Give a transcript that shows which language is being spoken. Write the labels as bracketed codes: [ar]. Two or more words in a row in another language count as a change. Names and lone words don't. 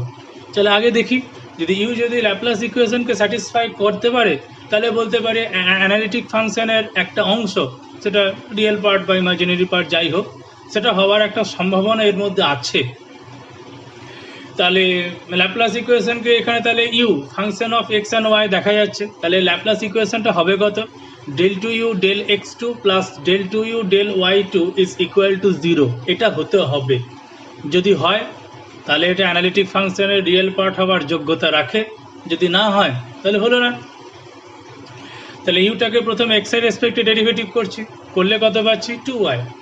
[bn] চলো আগে দেখি, যদি ইউ যদি [en] Laplace equationke [bn] স্যাটিসফাই করতে পারে তাহলে বলতে পারে [en] analytic functioner [bn] একটা অংশ, সেটা [en] real part [bn] বা [en] imaginary part [bn] যাই হোক, সেটা হওয়ার একটা সম্ভাবনা এর মধ্যে আছে। তাহলে [en] Laplace equationke [bn] এখানে তাহলে [en] u function of x and y [bn] দেখা যাচ্ছে, তাহলে [en] Laplace equationta [bn] হবে কত? [en] del2u del x2 plus del2u del y2 is equal to 0. [bn] এটা হতে হবে। যদি হয় তাহলে এটা [en] analytic functioner real part [bn] হওয়ার যোগ্যতা রাখে, যদি না হয় তাহলে হলো না। তাহলে ইউটাকে প্রথমে এক্স এর রেসপেক্টে ডেরিভেটিভ করছি, করলে কত পাচ্ছি? 2y।